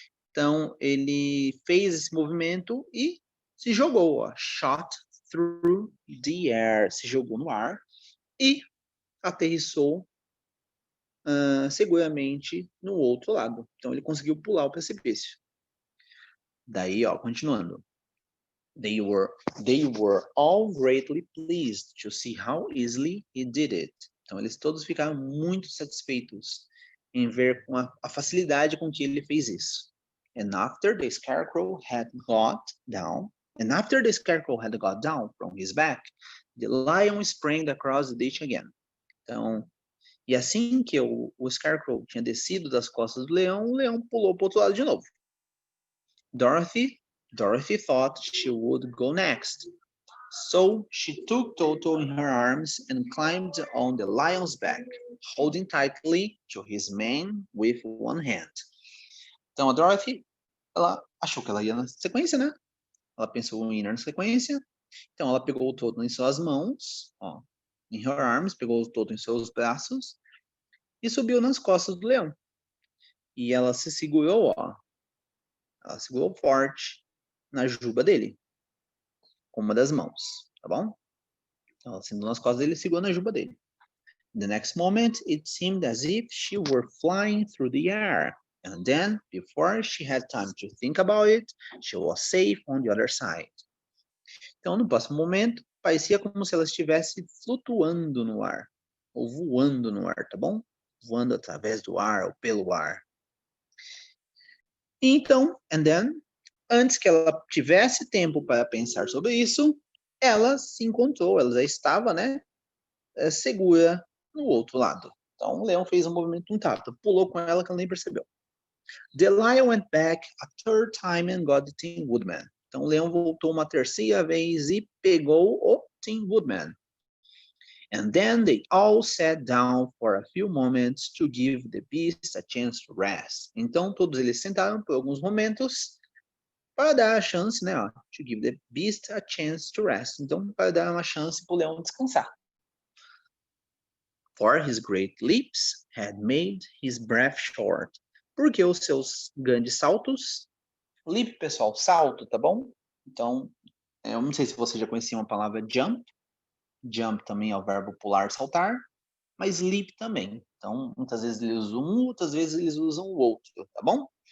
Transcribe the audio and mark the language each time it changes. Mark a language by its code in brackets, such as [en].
[pt] Então, ele fez esse movimento e se jogou, ó, [en] shot through the air, [pt] se jogou no ar e aterrissou seguramente no outro lado. Então, ele conseguiu pular o precipício. Daí, ó, continuando. [en] They were all greatly pleased to see how easily he did it. [pt] Então, eles todos ficaram muito satisfeitos em ver com a facilidade com que ele fez isso. [en] And after the Scarecrow had got down from his back, the lion sprang across the ditch again. [pt] Então, e assim que o Scarecrow tinha descido das costas do leão, o leão pulou para o outro lado de novo. [en] Dorothy thought she would go next. So she took Toto in her arms and climbed on the lion's back, holding tightly to his mane with one hand. [pt] Então a Dorothy, ela achou que ela ia na sequência, né? Ela pensou em ir na sequência. Então ela pegou o Toto em suas mãos, ó, [en] in her arms, [pt] pegou o Toto em seus braços e subiu nas costas do leão. E ela se segurou, ó. Ela segurou forte na juba dele, com uma das mãos, tá bom? Então, ela sentou nas costas dele e segurou na juba dele. [en] The next moment, it seemed as if she were flying through the air. And then, before she had time to think about it, she was safe on the other side. [pt] Então, no próximo momento, parecia como se ela estivesse flutuando no ar, ou voando no ar, tá bom? Voando através do ar ou pelo ar. Então, [en] and then, [pt] antes que ela tivesse tempo para pensar sobre isso, ela se encontrou, ela já estava, né, segura no outro lado. Então, o leão fez um movimento muito rápido, pulou com ela que ela nem percebeu. [en] The lion went back a third time and got the Tin Woodman. [pt] Então, o leão voltou uma terceira vez e pegou o Tin Woodman. [en] And then they all sat down for a few moments to give the beast a chance to rest. [pt] Então, todos eles sentaram por alguns momentos para dar a chance, né, ó, [en] to give the beast a chance to rest. [pt] Então, para dar uma chance para o leão descansar. [en] For his great leaps had made his breath short. [pt] Porque os seus grandes saltos, leap, pessoal, salto, tá bom? Então, eu não sei se você já conhecia a palavra jump. Jump também é o verbo pular, saltar, mas leap também. Então, muitas vezes eles usam um, outras vezes eles usam o outro, tá bom?